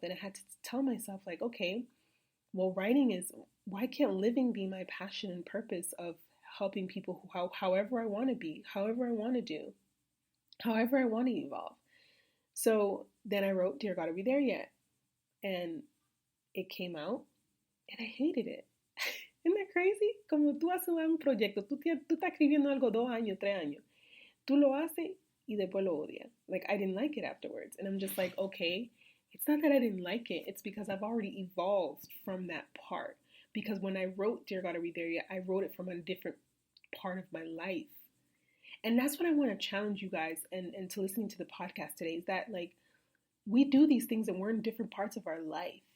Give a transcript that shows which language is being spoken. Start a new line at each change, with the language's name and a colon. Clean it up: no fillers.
English: And I had to tell myself, like, okay, well, writing is, why can't living be my passion and purpose of helping people however I want to be, however I want to do, however I want to evolve. So then I wrote, Dear God, Are We There Yet? And it came out, and I hated it. Isn't that crazy?
Spanish: Como tú haces un proyecto, tú estás escribiendo algo 2 años, 3 años. Tú lo haces y después lo odias.
English: Like, I didn't like it afterwards. And I'm just like, okay, it's not that I didn't like it. It's because I've already evolved from that part. Because when I wrote Dear God, Are We There Yet? I wrote it from a different part of my life. And that's what I want to challenge you guys and to listening to the podcast today, is that, like, we do these things and we're in different parts of our life.